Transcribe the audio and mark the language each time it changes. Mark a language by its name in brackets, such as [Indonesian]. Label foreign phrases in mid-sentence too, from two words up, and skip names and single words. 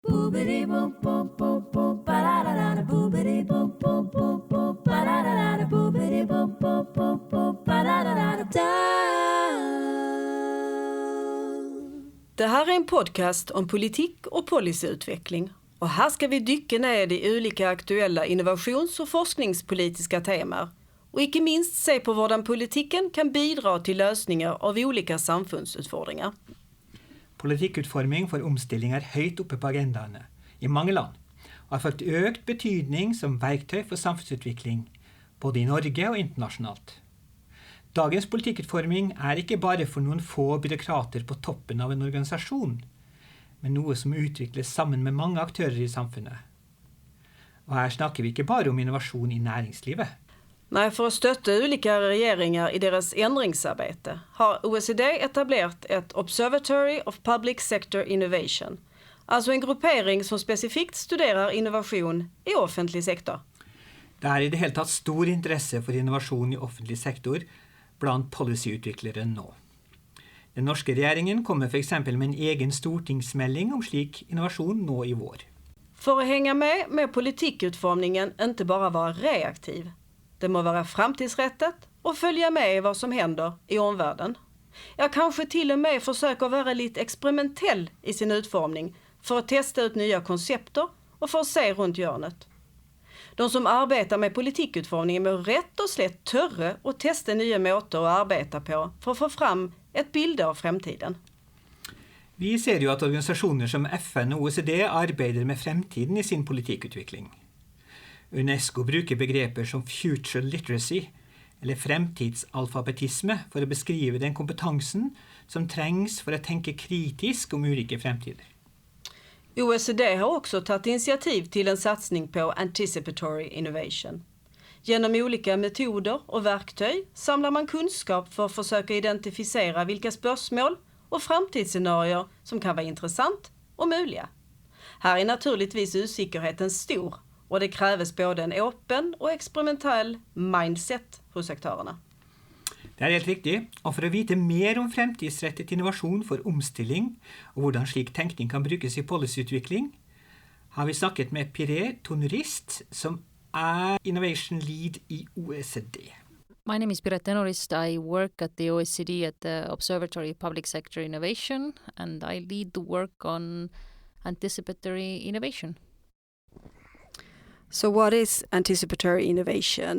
[Swedish] Det här är en podcast om politik och policy-utvikling. Och här ska vi dyka ned i olika aktuella innovations- och forskningspolitiska teman. Och inte minst se på [Norwegian] hvordan politikken [Swedish] kan bidra till lösningar av olika samfunnsutfordringer. [Norwegian] Politikkutforming for omstilling er høyt oppe på agendaene i mange land, og har fått økt betydning som verktøy for samfunnsutvikling, både i Norge og internasjonalt. Dagens politikkutforming er ikke bare for noen få byråkrater på toppen av en organisasjon, men noe som utvikles sammen med mange aktører i samfunnet. Og her snakker vi ikke bare om innovasjon i næringslivet. [Swedish] Nej, för att stötta olika regeringar i deras ändringsarbete har OECD etablert ett [English] Observatory of Public Sector Innovation, [Swedish] alltså en gruppering som specifikt studerar innovation i offentlig sektor. [Norwegian] Det er i det hele tatt stor interesse for innovasjon i offentlig sektor blant policy-utviklere nå. Den norske regjeringen kommer for eksempel med en egen stortingsmelding om slik innovasjon nå i vår. [Swedish] För att hänga med politikkutformningen inte bara vara reaktiv. Det må vara framtidsrättet och följa med i vad som händer i omvärlden. Jag kanske till och med försöker vara lite experimentell i sin utformning för att testa ut nya koncepter och för att se runt hjörnet. De som arbetar med politikkutformningen må rätt och slätt törre och testa nya måter att arbeta på för att få fram ett bild av fremtiden. [Norwegian] Vi ser jo at organisasjoner som FN og OECD arbeider med fremtiden i sin politikkutvikling. UNESCO bruker begreper som [English] future literacy, [Norwegian] eller fremtidsalfabetisme, for å beskrive den kompetansen som trengs for å tenke kritisk om ulike fremtider. [Swedish] OECD har också tagit initiativ till en satsning på [English] anticipatory innovation. [Swedish] Genom olika metoder och verktyg samlar man kunskap för att försöka identifisera vilka spörsmål och framtidsscenarier som kan vara intressant och möjliga. Här är naturligtvis usikkerheten stor och det krävs både en öppen och experimentell mindset hos aktörerna. [Norwegian] Det er helt riktig, og for å vite mer om fremtidsrettet innovasjon for omstilling og hvordan slik tenkning kan brukes i policyutvikling, har vi snakket med Piret Tõnurist, som er [English] Innovation Lead [Norwegian] i OECD. [English] My name is Piret Tõnurist. I work at the OECD at the Observatory Public Sector Innovation, and I lead the work on anticipatory innovation. So what is anticipatory innovation?